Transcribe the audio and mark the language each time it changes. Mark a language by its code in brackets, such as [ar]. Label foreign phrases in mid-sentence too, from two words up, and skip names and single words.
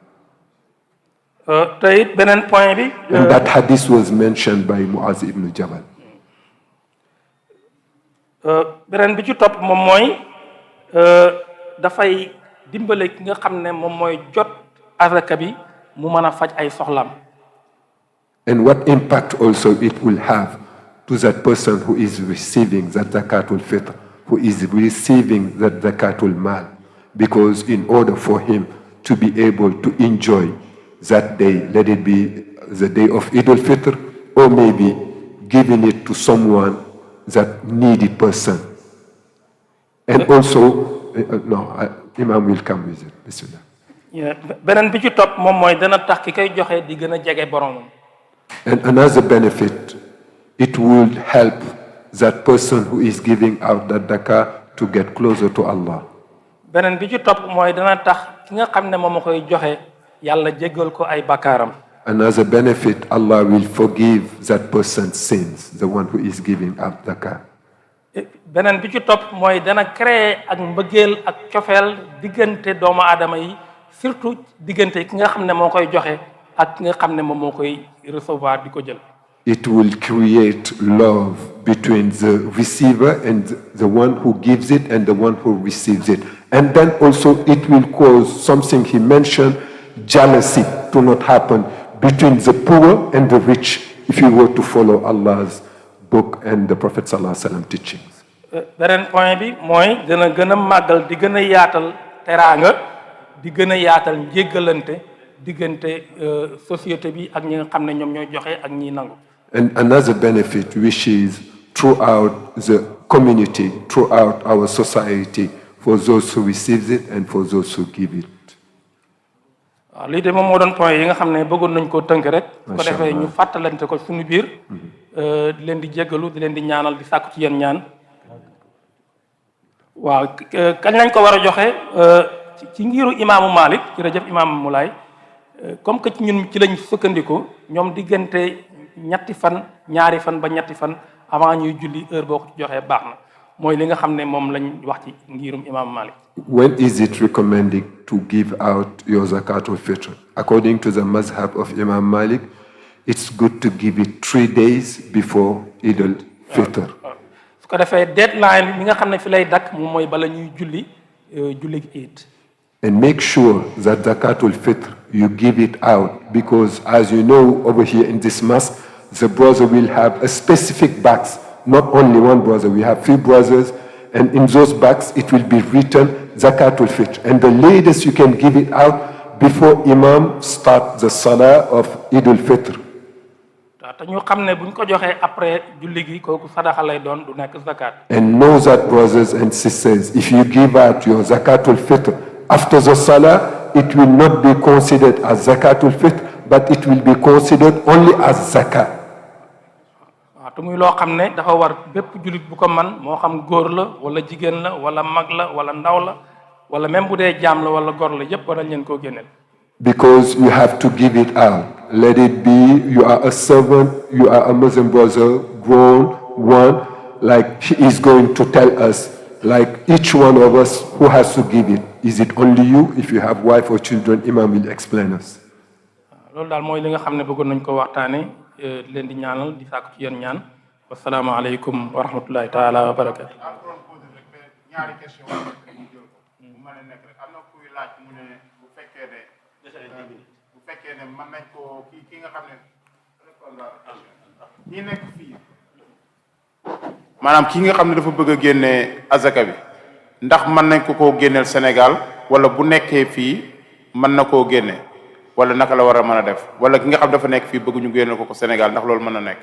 [wo] beneen point bi. [en] And that hadith was mentioned by Muaz ibn Jabal. [wo] beneen bi ci topp moom mooy dafay dimbale ki nga xam ne moom mooy jot azaka bi mu mën a faj ay soxlaam. [en] And what impact also it will have to that person who is receiving that [ar] زكاة الفطر, [en] who is receiving that [ar] زكاة المال, [en] because in order for him to be able to enjoy that day, let it be the day of Eid al-Fitr, or maybe giving it to someone that needy person. And also, Imam will come with it. Bismillah. [wo] beneen bi ci topp moom mooy dana tax ki koy joxe di gën a jege boromam. [en] And another benefit, it would help that person who is giving out that zakah to get closer to Allah. [wo] beneen bi ci topp mooy dana tax ki nga xam ne moom a koy joxe yàlla jéggal ko ay bakkaaram. [en] Another benefit, Allah will forgive that person's sins, the one who is giving out zakah. [wo] beneen bi ci topp mooy dana créer ak mbëggeel ak cofeel diggante doomu aadama yi, surtout diggante ki nga xam ne moo koy joxe ak ki nga xam ne moom moo koy recevoir di ko jël. [en] It will create love between the receiver and the one who gives it and the one who receives it. And then also it will cause something he mentioned, jealousy, to not happen between the poor and the rich, if you were to follow Allah's book and the Prophet ﷺ teachings. [wo] beneen point bi mooy dana gën a màggal di gën a yaatal teraanga, di gën a yaatal njéggalante diggante société bi ak ñi nga xam ne ñoom ñooy joxe ak ñi nangu. [en] And another benefit, which is throughout the community, throughout our society, for those who receive it and for those who give it. [wo] waaw lii de moom moo doon point yi nga xam ne bëggoon nañ koo tënk rek. su ko defee ñu fàttalante ko suñu biir. di leen di jéggalu di leen di ñaanal di sàkku ci yéen ñaan. waaw kañ lañ ko war a joxe ci ngiru imaamu Malick jërëjëf imaamu Moulay [fr] comme que [wo] ci ñun ci lañ sukkandiku ñoom diggante ñetti fan ñaari fan ba ñetti fan avant ñuy julli heure boo ko ci joxee baax na mooy li nga xam ne moom lañ wax ci ngirum imaamu Malick. [en] When is it recommended to give out your zakatul fitr? According to the mazhab of Imam Malik, it's good to give it 3 days before Eid al-Fitr. [wo] su ko defee deadline bi nga xam ne fi lay dakk moom mooy bala ñuy julli Eid. [en] And make sure that [ar] زكاة الفطر, [en] you give it out, because as you know, over here in this mosque, the brother will have a specific box. Not only one brother, we have 3 brothers, and in those bags it will be written [ar] زكاة الفطر. [en] And the latest you can give it out before Imam start the salah of Eid al-Fitr. [wo] te ñu xam ne buñ ko joxee après julli gi kooku sadaxa lay doon du nekk zakat. [en] And know that, brothers and sisters, if you give out your [ar] زكاة الفطر [en] after the salah, it will not be considered as [ar] زكاة الفطر, [en] but it will be considered only as zakat. [wo] te muy loo xam ne dafa war bépp jullit bu ko man moo xam góor la wala jigéen la wala mag la wala ndaw la wala même bu dee jaam la wala góor la yépp war nañ leen koo génneel. [en] Because you have to give it out. Let it be you are a servant, you are a Muslim brother, grown one, like he is going to tell us, like each one of us who has to give it. Is it only you? If you have wife or children, Imam will explain us. [wo] loolu daal mooy li nga xam ne bëggoon nañ ko waxtaane leen di ñaanal di sàkku ci yéen ñaan [ar] والسلام عليكم ورحمة الله تعالى وبركاته. [wo] ñaari question bu mën a nekk rek am na kuy laaj mu ne bu fekkee ne mën nañ ko ki nga xam ne ñi nekk fii maanaam ki nga xam ne dafa bëgg a génne azaka bi ndax mën nañ ko koo génneel Sénégal wala bu nekkee fii mën na koo génne wala naka la war a mën a def wala ki nga xam dafa nekk fii bëgg ñu génneel ko Sénégal ndax loolu mën na nekk.